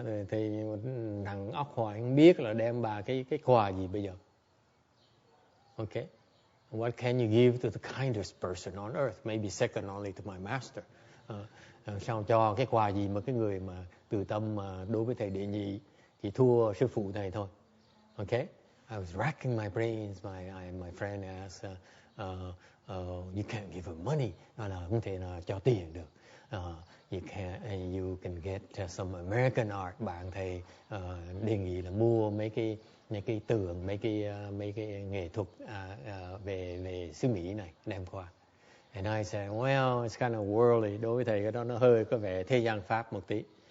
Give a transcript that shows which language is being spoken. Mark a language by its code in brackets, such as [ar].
[vi] Thì thằng óc hoài không biết là đem bà cái quà gì bây giờ. [en] Okay? What can you give to the kindest person on earth? Maybe second only to my master. [vi] Sao cho cái quà gì mà cái người mà từ tâm mà đối với thầy đệ nhị thì thua sư phụ thầy thôi. [en] Okay, I was racking my brains. My friend asked, you can't give her money. [vi] Nó là không thể nào cho tiền được. [en] You can get some American art. [vi] Bạn thầy đề nghị là mua mấy cái tượng, mấy cái nghệ thuật về xứ Mỹ này đem qua. [en] And I said, well, it's kind of worldly. [vi] Đối với thầy cái đó nó hơi có vẻ thế gian pháp một tí.